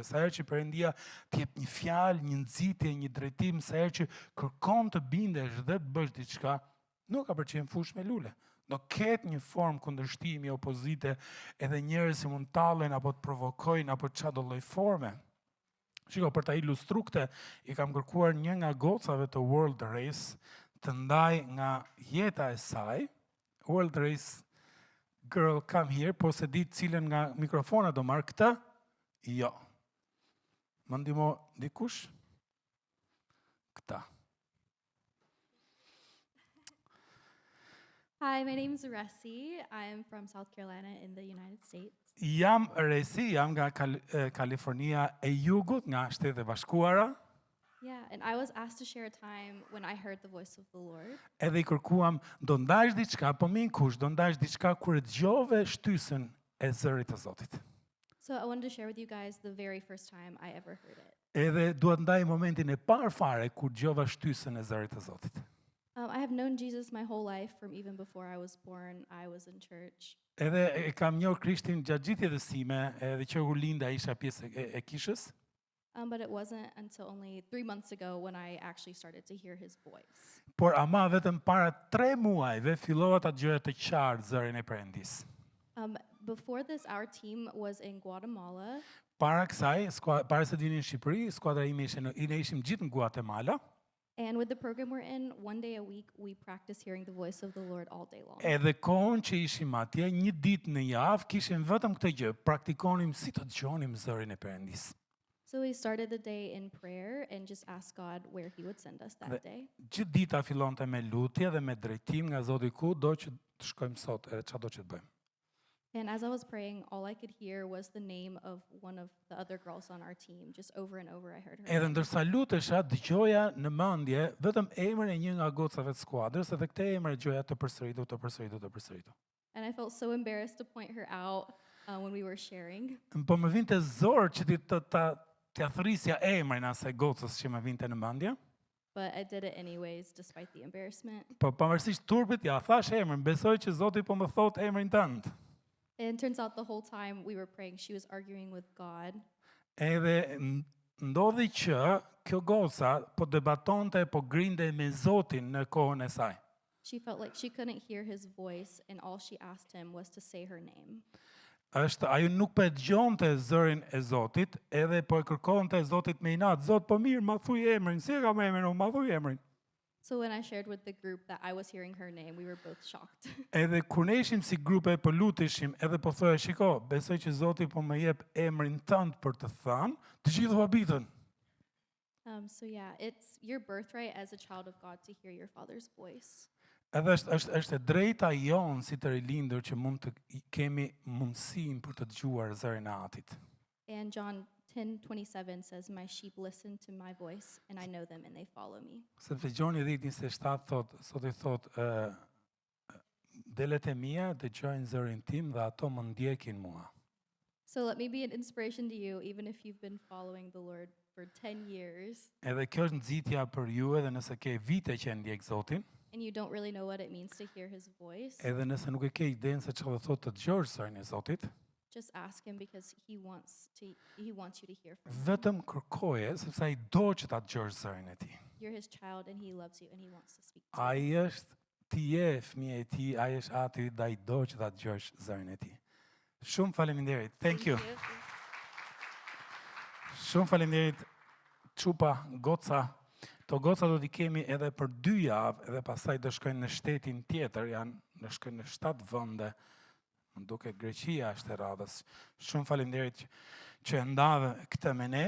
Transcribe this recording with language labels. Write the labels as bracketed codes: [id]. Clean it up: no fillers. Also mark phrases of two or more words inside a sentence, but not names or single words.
[sq] Sa herë që Perëndia t'jep një fjalë, një nxitje, një drejtim, sa herë që kërkon të bindesh dhe të bësh diçka, nuk ka për çem fush me lule. Do ketë një formë kundërshtimi, opozite, edhe njerëz që mund tallen apo të provokojnë apo çdo lloj forme. Shiko, për ta ilustruar këtë, i kam kërkuar një nga gocave të World Race të ndaj nga jeta e saj. [en] World Race girl, come here, [sq] po se di cilën nga mikrofona do marr këtë? Jo. Më ndihmo dikush? Këta. [en] Hi, my name is Resi. I'm from South Carolina in the United States. [sq] Jam Resi, jam nga Kalifornia e Jugut, nga Shtetet e Bashkuara. [en] Yeah, and I was asked to share a time when I heard the voice of the Lord. [sq] Edhe i kërkuam, do ndash diçka, po më kush, do ndash diçka kur e dëgjove shtysën e zërit të Zotit. [en] So I wanted to share with you guys the very first time I ever heard it. [sq] Edhe duhet ndaj momentin e parë fare kur dëgjova shtysën e zërit të Zotit. [en] I have known Jesus my whole life, from even before I was born. I was in church. [sq] Edhe e kam njohur Krishtin gjatë gjithë jetës sime, edhe që u linda isha pjesë e kishës. [en] But it wasn't until only 3 months ago when I actually started to hear his voice. [sq] Por ama vetëm para 3 muajve fillova ta dëgjoja të qartë zërin e Perëndis. [en] Before this, our team was in Guatemala. [sq] Para kësaj, para se të vinin në Shqipëri, skuadra ime ne ishim gjithë në Guatemala. [en] And with the program we're in, one day a week, we practice hearing the voice of the Lord all day long. [sq] Edhe kohën që ishim atje, një ditë në javë, kishim vetëm këtë gjë, praktikonim si të dëgjonim zërin e Perëndis. [en] So we started the day in prayer and just asked God where he would send us that day. [sq] Gjithë dita fillonte me lutje dhe me drejtim nga Zoti ku do që të shkojmë sot edhe çado që të bëjmë. [en] And as I was praying, all I could hear was the name of one of the other girls on our team. Just over and over I heard her [sq] Edhe [en] name. [sq] ndërsa lutesha, dëgjoja në mendje vetëm emrin e një nga gocave të skuadrës, edhe këtë emër e dëgjoja të përsëritur. [en] And I felt so embarrassed to point her out when we were sharing. [sq] Po më vinte zor që t'ja thrisja emrin asaj gocës që më vinte në mendje. [en] But I did it anyways, despite the embarrassment. [sq] Po pavarësisht turpit, ja thash emrin, besoj që Zoti po më thot emrin tënd. [en] And it turns out the whole time we were praying, she was arguing with God. [sq] Edhe ndodhi që kjo goca po debatonte, po grinde me Zotin në kohën e saj. [en] She felt like she couldn't hear his voice, and all she asked him was to say her name. [sq] Ajo nuk po e dëgjonte zërin e Zotit, edhe po e kërkonte Zotit me inat. Zot, po mirë, ma thuj emrin, si e kam emrin, ma thuj emrin. [en] So when I shared with the group that I was hearing her name, we were both shocked. [sq] Edhe kur ne ishim si grupe po luteshim, edhe po thoya, shiko, besoj që Zoti po më jep emrin tënd për të thënë, të gjithë habitën. [en] So yeah, it's your birthright as a child of God to hear your father's voice. [sq] Edhe është e drejta jonë si të rilindur që mund të kemi mundësinë për të dëgjuar zërin e Atit. [en] And John 10:27 says, "My sheep listen to my voice, and I know them, and they follow me." [sq] Sepse Gjoni 10:27 thot, Zoti thot, delet e mia dëgjojnë zërin tim dhe ato më ndjekin mua. [en] So let me be an inspiration to you, even if you've been following the Lord for 10 years, [sq] Edhe kjo është nxitja për ju, edhe nëse ke vite që e ndjek Zotin, [en] and you don't really know what it means to hear his voice. [sq] edhe nëse nuk e ke idenë se çfarë thot të dëgjosh zërin e Zotit, [en] Just ask him because he wants you to hear from him. [sq] vetëm kërkoje sepse ai do që ta dëgjosh zërin e tij. [en] You're his child and he loves you and he wants to speak to you. [sq] Ai është ti je fëmijë e tij, ai është Ati dhe ai do që ta dëgjosh zërin e tij. Shumë faleminderit. [en] Thank you. [sq] Shumë faleminderit Çupa, goca. To goca do t'i kemi edhe për 2 javë, edhe pastaj do shkojnë në shtetin tjetër, do shkojnë në 7 vende. Më duket Greqia është e radhës. Shumë faleminderit që e ndave këtë me ne.